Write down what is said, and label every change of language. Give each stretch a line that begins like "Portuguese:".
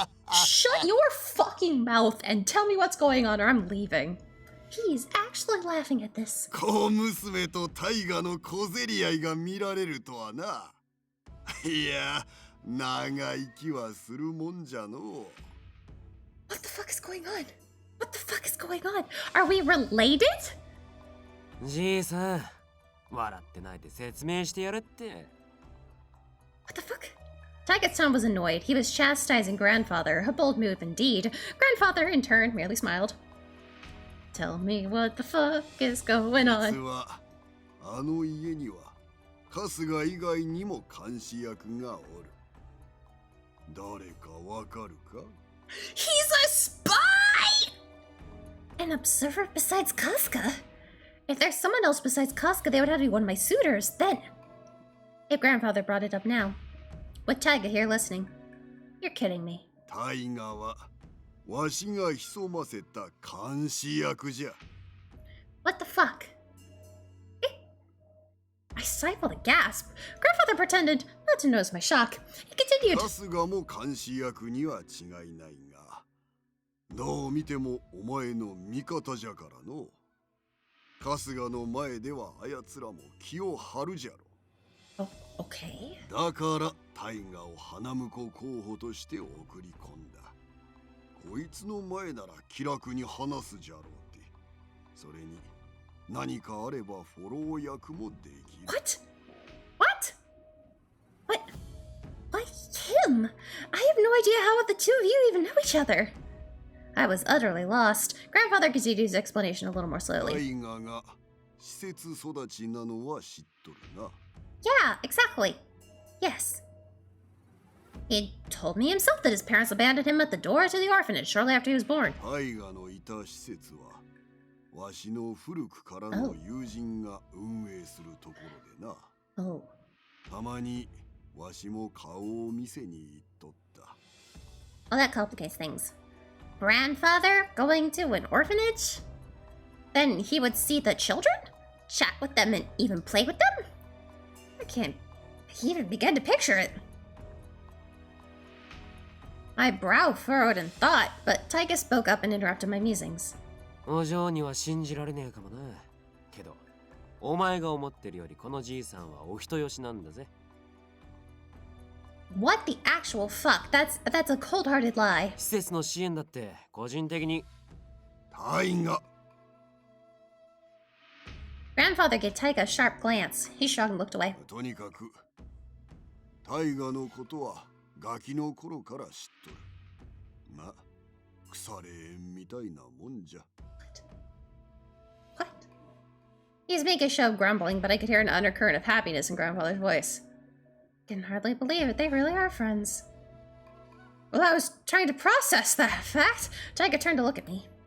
English: Shut your fucking mouth and tell me what's going on or I'm leaving. He's actually laughing at this.
Japanese: 小娘とタイガの小競り合いが見られるとはな。いや、長生きはするもんじゃの。
English: What the fuck is going on? What the fuck is going on? Are we related?
Japanese: じいさん、笑ってないで説明してやれって。
English: What the fuck? Taiga's tone was annoyed. He was chastising grandfather, a bold move indeed. Grandfather, in turn, merely smiled. Tell me what the fuck is going
Japanese: 実
English: on.
Japanese: はあの家には春日以外にも監視役がおる。誰かわかるか？
English: He's a spy! An observer besides Casca? If there's someone else besides Casca, they would have to be one of my suitors, then. If grandfather brought it up now. With Taiga here listening. You're kidding me.
Japanese: タイガはわしが潜ませた監視役じゃ。
English: What the fuck? I stifled a gasp. Grandfather pretended not to notice my shock. He continued.
Japanese: 春日も監視役には違いないが、どう見てもお前の味方じゃからの。春日の前ではあやつらも気を張るじゃろ。
English: Okay.
Japanese: だからタイガを花婿候補として送り込んだ。こいつの前なら気楽に話すじゃろうって。それに何かあればフォロー役もできる。
English: What? What? What? Why him? I have no idea how the two of you even know each other. I was utterly lost. Grandfather continued his explanation a little more
Japanese: タ
English: slowly.
Japanese: イガが施設育ちなのは知っとるな。
English: Yeah, exactly. Yes. He told me himself that his parents abandoned him at the door to the orphanage shortly after he was born.
Japanese: タイガのいた施設はわしの古くからの友人が運営するところでな。
English: Oh.
Japanese: たまにわしも顔を見せに行っとった。
English: Well, that complicates things. Grandfather going to an orphanage? Then he would see the children? Chat with them and even play with them? I can't even begin to picture it. My brow furrowed in thought, but Taiga spoke up and interrupted my musings.
Japanese: お嬢には信じられねえかもな。けど、お前が思ってるよりこのじいさんはお人よしなんだぜ。
English: What the actual fuck? That's a cold-hearted lie.
Japanese: 施設の支援だって個人的に。タイガ。
English: Grandfather gave Taiga a sharp glance. He shrugged and looked away.
Japanese: とにかくタイガのことはガキの頃から知っとる。ま、腐れ縁みたいなもんじゃ。
English: What? He's making a show of grumbling, but I could hear an undercurrent of happiness in Grandfather's voice. Can hardly believe it. They really are friends. Well, I was trying to process that fact. Taiga turned to look at me.